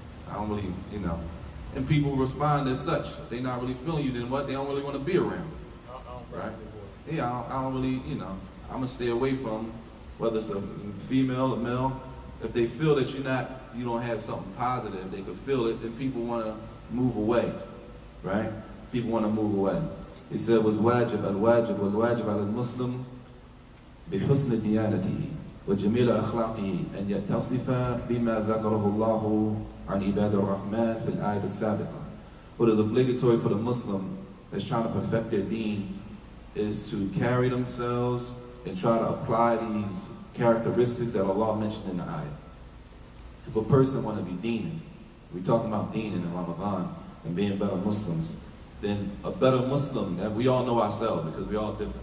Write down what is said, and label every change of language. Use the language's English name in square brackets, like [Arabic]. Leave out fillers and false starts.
[English] I don't really, and people respond as such. If they're not really feeling you, then what? They don't really want to be around. Right? Yeah, I don't really, I'm gonna stay away from whether it's a female or male. If they feel that you don't have something positive, they could feel it, then people want to move away, right? People want to move away. He said, [Arabic] was wajib al-wajib wal-wajib al-muslim بحسن ديانته وجميل أخلاقه أن يتصف بما ذكره الله عن عباد الرحمن في الآية السابقة. [English] What is obligatory for the Muslim that's trying to perfect their deen is to carry themselves and try to apply these characteristics that Allah mentioned in the ayah. If a person want to be deening, we're talking about deening in Ramadan and being better Muslims, then a better Muslim, that we all know ourselves because we all different.